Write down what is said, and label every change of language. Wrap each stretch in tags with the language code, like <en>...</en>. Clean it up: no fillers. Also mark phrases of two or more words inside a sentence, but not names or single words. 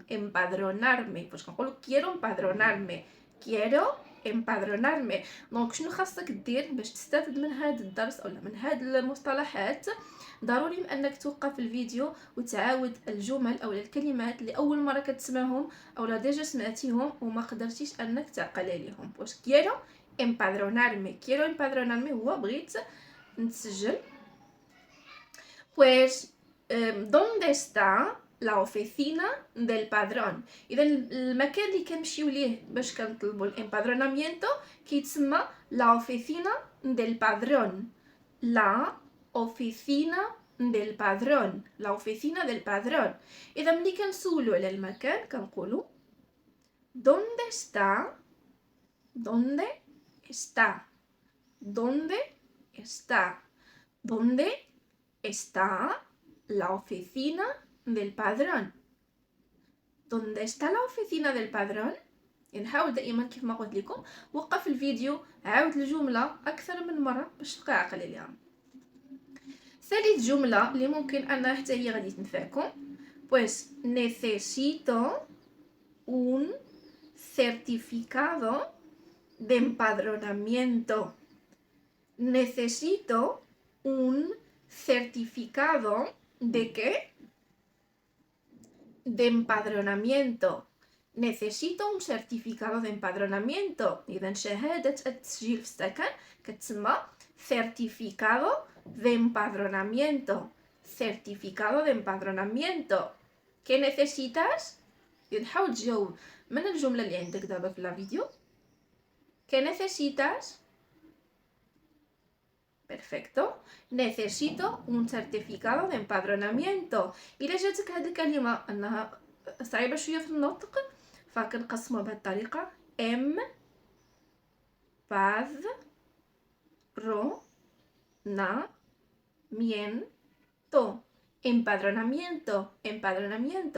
<ar>امبادرونارمي فاش كنقولوا</ar> <es>quiero empadronarme</es> <ar>دونك شنو خاصك دير باش تستافد من هذا الدرس اولا من هاد المصطلحات؟ ضروري انك توقف الفيديو وتعاود الجمل او الكلمات اللي اول مره كتسمعهم اولا ديجا سمعتيهم وما قدرتيش انك تعقل عليهم. واش</ar> <es>quiero empadronarme</es> <ar>هو بغيت نتسجل.</ar> <es>Pues, ¿dónde está la oficina del padrón؟</es> <ar>إذا المكان اللي كنمشيو ليه باش كنطلبوا الامبادرونامينتو كيتسمى</ar> <es>la oficina del padrón. la oficina del padrón.</es> <ar>إذا ملي كنسولو على المكان كنقولوا</ar> <es>¿dónde está la oficina del padrón؟ ¿Dónde está la oficina del padrón؟</es> <ar>نحاول دائما كيف ما قلت لكم وقف الفيديو عاود الجملة أكثر من مرة باش تبقى عاقل عليها. ثالث جملة اللي ممكن أنها حتى هي غادي تنفعكم.</ar> <es>Pues necesito un certificado de empadronamiento. Necesito un certificado ¿de qué? De empadronamiento. Necesito un certificado de empadronamiento.</es> <ar>إذا شهادة التسجيل في السكن كتسمى</ar> <es>certificado de empadronamiento. ¿Qué necesitas؟</es> <ar>نحاول تجاوب من الجملة اللي عندك دابا في الفيديو.</ar> <es>¿Qué necesitas؟ Perfecto. Necesito un certificado de empadronamiento.</es> <ar>إلا جاتك هذه الكلمة أنها صعيبة شوية في النطق فكنقسمها بهذه الطريقة empadronamiento.</ar>